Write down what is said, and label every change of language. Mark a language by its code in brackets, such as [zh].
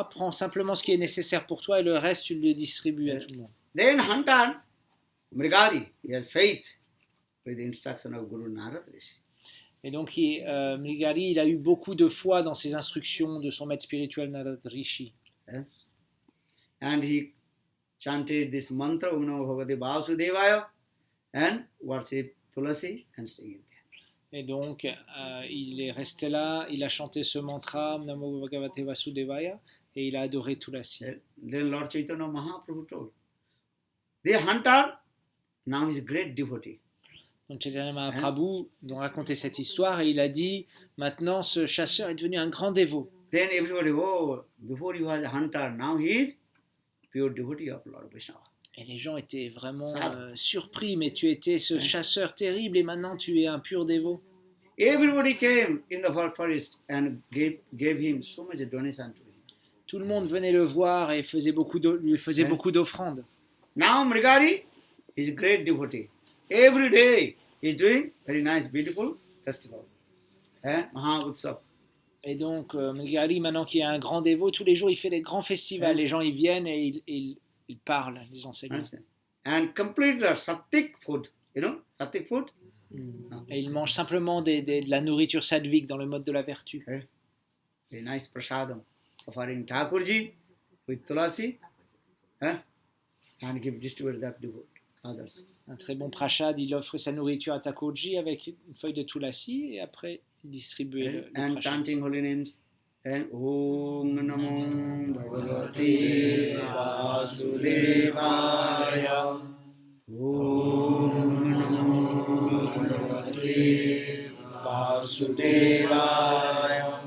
[fr] Prends simplement ce qui est nécessaire pour toi et le reste tu le distribues à tout le monde. [en] Then Hantan, Mrigari, he has faith with the instruction of Guru Narad Rishi. [fr] Et donc Mrigari, il a eu beaucoup de foi dans ses instructions de son maître spirituel Narad Rishi. [en] And he chanted this mantra, [sa] Om Namo Bhagavate Vasudevaya, [en] and worshipped Tulasi and stayed there. [fr] Et donc, il est resté là, il a chanté ce mantra, [sa] Om Namo Bhagavate Vasudevaya, [fr] et il a adoré Tulasi. [en] Then Lord Chaitanya Mahaprabhu told, the hunter now is a great devotee. [fr] Donc Chaitanya Mahaprabhu nous racontait cette histoire et il a dit, maintenant ce chasseur est devenu un grand dévot. [en] Then everybody, oh, before he was a hunter, now he is pure devotee of Lord Vaishnava. [fr] Et les gens étaient vraiment [sa] Sadhu. [fr] surpris, mais tu étais ce chasseur terrible et maintenant tu es un pur dévot. [en] Everybody came in the forest and gave him so much donation to him. [fr] Tout le monde venait le voir et lui faisait beaucoup d'offrandes. [en] Now Mrigari is a great devotee. Every day he is doing very nice, beautiful festival. And Maha Utsav. [fr] Et donc Mrigari, maintenant qui est un grand dévot, tous les jours il fait des grands festivals. Les gens ils viennent et ils parlent, les enseignants. [en] And complete the Sattvic food. You know, Sattvic food? [fr] Et ils mangent simplement de la nourriture sattvique dans le mode de la vertu. [en] A nice prasadam offering Thakurji with Tulasi and distribute that to others. [fr] Un très bon prashad, il offre sa nourriture à Thakurji avec une feuille de Tulasi et après il distribue le [en] And [fr] prashad. [en] chanting holy names. And [sa] Om Namo Bhagavate Vasudevaya. Om Namo Bhagavate Vasudevaya.